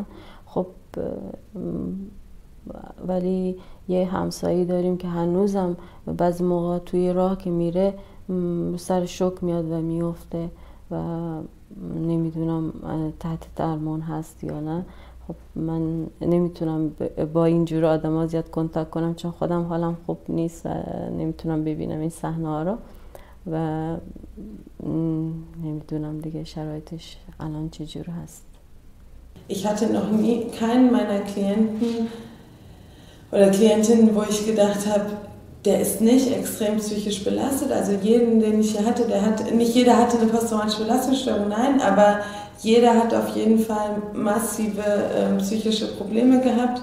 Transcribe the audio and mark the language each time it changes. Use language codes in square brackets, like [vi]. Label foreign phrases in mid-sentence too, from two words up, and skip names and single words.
[fa] خب ولی یه همسایه داریم که هنوزم بعضی موقع توی راه که میره سر شوک میاد و میفته و نمیدونم تحت درمان هست یا نه. خب من نمیتونم با اینجور آدم ها زیاد کنتاکت کنم چون خودم حالم خوب نیست و نمیتونم ببینم این صحنه ها رو و نمیدونم دیگه شرایطش الان چجور هست. [de] Ich hatte noch nie keinen meiner Klienten oder Klientinnen, wo ich gedacht habe, der ist nicht extrem psychisch belastet. Also jeden, den ich hier hatte, nicht jeder hatte eine posttraumatische Belastungsstörung, nein, aber jeder hat auf jeden Fall massive psychische Probleme gehabt.